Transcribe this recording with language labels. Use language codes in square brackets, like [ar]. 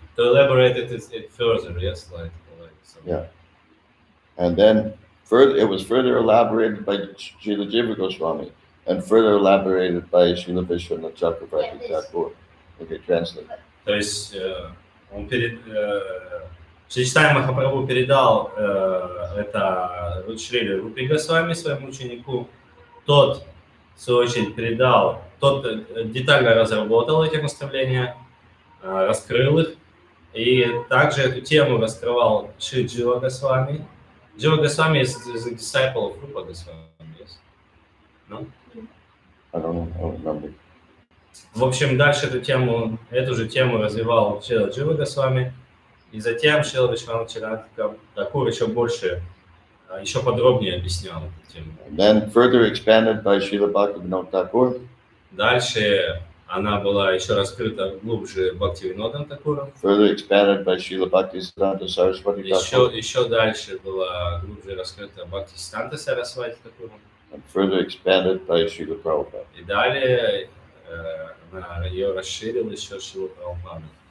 [en] To elaborate it further, yes, like so. Yeah. And then it was further elaborated by Srila Jiva Goswami and further elaborated by Srila Vishwanath Chakravarti Thakur. Okay, translate. [ru] То есть он Шри Чайтанья Махапрабху передал это Шриле Рупе Госвами, своему ученику. Тот, в свою очередь, тот детально разработал эти наставления, раскрыл их. И также эту тему раскрывал Шри Джива Госвами. [en] Джива Госвами is a disciple of Rupa Goswami, yes? No? I don't remember. [ru] В общем, дальше эту же тему развивал Шрила Джива Госвами. И затем Шрила Вишванат Чакраварти Тхакур еще подробнее объяснял эту тему. [en] Then further expanded by Srila Bhaktivinoda Thakur. [ru] Дальше она была еще раскрыта глубже Бхактивинодом Тхакуром. [en] Further expanded by Srila Bhaktisiddhanta Saraswati Thakur. [ru] Еще дальше была глубже раскрыта Бхактисиданта Сарасвати Тхакуром. [en] And further expanded by Srila Prabhupada. [ru] И далее ее расширил еще Шрила Прабхупада.